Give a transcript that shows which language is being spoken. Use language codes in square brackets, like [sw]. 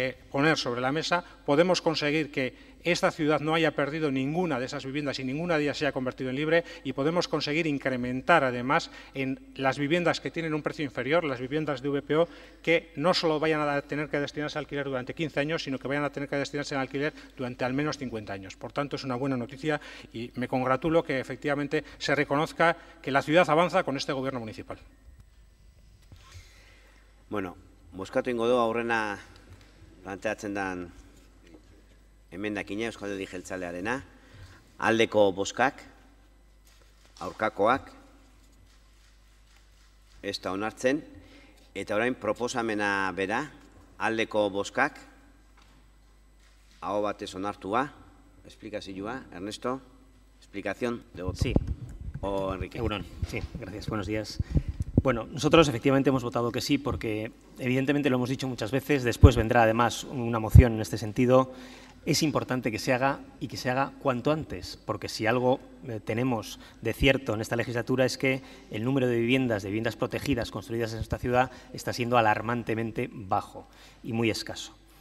[es] poner sobre la mesa, podemos conseguir que esta ciudad no haya perdido ninguna de esas viviendas y ninguna de ellas se haya convertido en libre, y podemos conseguir incrementar además en las viviendas que tienen un precio inferior, las viviendas de VPO, que no solo vayan a tener que destinarse a alquiler durante 15 años, sino que vayan a tener que destinarse al alquiler durante al menos 50 años. Por tanto, es una buena noticia y me congratulo que efectivamente se reconozca que la ciudad avanza con este gobierno municipal. [eu] Bueno, bozkatu ingo du aurrena planteatzen den emendakina Euskal Alderdi Jeltzalearena, aldeko bozkak, aurkakoak, ez da onartzen, eta orain proposamena bera, aldeko bozkak, aho batez onartua, explikazioa, Ernesto, [es] explicación de voto. Sí. O Enrique. Egunon, sí, gracias, buenos días. Bueno, nosotros efectivamente hemos votado que sí porque evidentemente lo hemos dicho muchas veces, después vendrá además una moción en este sentido. Es importante que se haga y que se haga cuanto antes, porque si algo tenemos de cierto en esta legislatura es que el número de viviendas protegidas construidas en esta ciudad está siendo alarmantemente bajo y muy escaso.